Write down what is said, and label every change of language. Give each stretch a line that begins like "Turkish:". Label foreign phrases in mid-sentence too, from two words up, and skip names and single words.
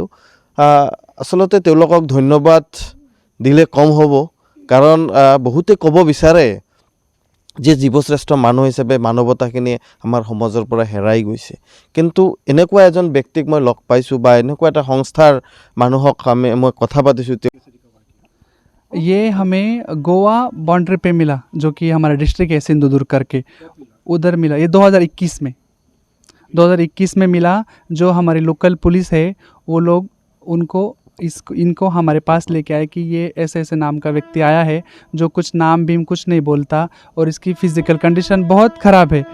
Assamese: আচলতে তেওঁলোকক ধন্যবাদ দিলে কম হ'ব, কাৰণ বহুতে ক'ব বিচাৰে যে জীৱশ্ৰেষ্ঠ মানুহ হিচাপে মানৱতাখিনি আমাৰ সমাজৰ পৰা হেৰাই গৈছে। কিন্তু এনেকুৱা এজন ব্যক্তিক মই লগ পাইছোঁ বা এনেকুৱা এটা সংস্থাৰ মানুহক মই কথা পাতিছোঁ।
Hindi: ये हमें गोवा बाउंड्री पे मिला, जो कि हमारा डिस्ट्रिक्ट है सिंधुदुर्ग करके, उधर मिला। ये 2021 में मिला। जो हमारी लोकल पुलिस है वो लोग उनको इनको हमारे पास लेके आए कि ये ऐसे ऐसे नाम का व्यक्ति आया है जो कुछ नाम भी कुछ नहीं बोलता और इसकी फ़िज़िकल कंडीशन बहुत ख़राब है।